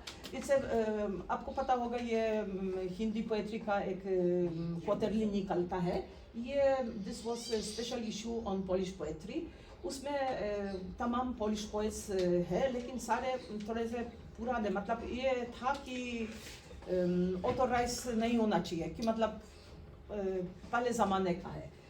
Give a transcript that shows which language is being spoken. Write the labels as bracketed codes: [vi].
[en] It's a [hi] आपको पता होगा ये हिंदी पोएट्री का एक क्वार्टरली निकलता है. ये [en] this was a special issue on Polish poetry. [hi] उसमें तमाम Polish poets है, लेकिन सारे थोड़े से पुराने, मतलब ये था कि ऑथोराइज नहीं होना चाहिए, कि मतलब पहले ज़माने का है.